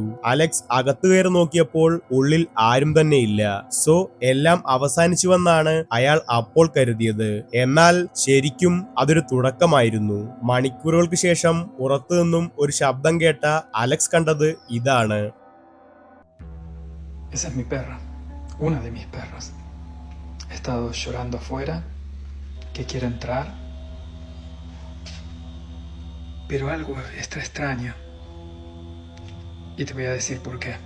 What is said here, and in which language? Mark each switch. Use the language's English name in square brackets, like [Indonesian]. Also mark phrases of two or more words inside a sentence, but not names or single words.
[Malayalam] അലക്സ് അകത്തു കയറി നോക്കിയപ്പോൾ ഉള്ളിൽ ആരും തന്നെ ഇല്ല. സോ എല്ലാം അവസാനിച്ചുവെന്നാണ് അയാൾ അപ്പോൾ കരുതിയത്. എന്നാൽ ശരിക്കും അതൊരു തുടക്കമായിരുന്നു. മണിക്കൂറുകൾക്ക് ശേഷം പുറത്തു നിന്നും ഒരു ശബ്ദം കേട്ട അലക്സ് കണ്ടത് ഇതാണ്. [Spanish] Esa es mi perra, una de mis perras. He estado llorando afuera, que quiere entrar, pero algo está extraño. Y te voy a decir por qué.